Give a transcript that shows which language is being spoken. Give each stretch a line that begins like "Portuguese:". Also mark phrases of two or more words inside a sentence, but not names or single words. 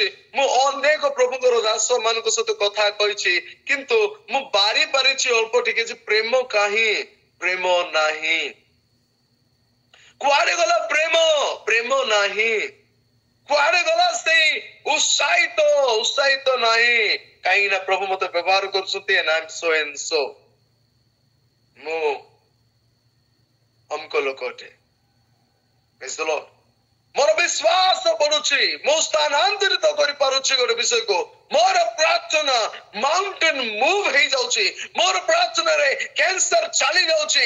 Odia: ମୁଁ ଅନେକ ପ୍ରଭୁଙ୍କର ଦାସ ମାନଙ୍କ ସହିତ କଥା କହିଛି, କିନ୍ତୁ ମୁଁ ବାରି ପାରିଛି ଅଳ୍ପ ଟିକେ ଯେ ପ୍ରେମ କାହିଁ? ପ୍ରେମ ନାହିଁ। କୁଆଡେ ଗଲା ପ୍ରେମ? ପ୍ରେମ ନାହିଁ। କୁଆଡେ ଗଲା ସେଇ ଉତ୍ସାହିତ ନାହିଁ? କାହିଁକି ନା ପ୍ରଭୁ ମତେ ବ୍ୟବହାର କରୁଛନ୍ତି।
English: and I'm so and so।
Odia: ମୁଁ ଅମକ ଲୋକ ଅଟେ।
English: Praise the Lord।
Odia: ମୋର ବିଶ୍ୱାସ ବଢୁଛି, ମୁଁ ସ୍ଥାନାନ୍ତରିତ କରିପାରୁଛି ଗୋଟେ ବିଷୟକୁ। ମୋର ପ୍ରାର୍ଥନା
English: mountain move
Odia: ହେଇଯାଉଛି। ମୋର ପ୍ରାର୍ଥନାରେ କ୍ୟାନ୍ସର ଚାଲି ଯାଉଛି।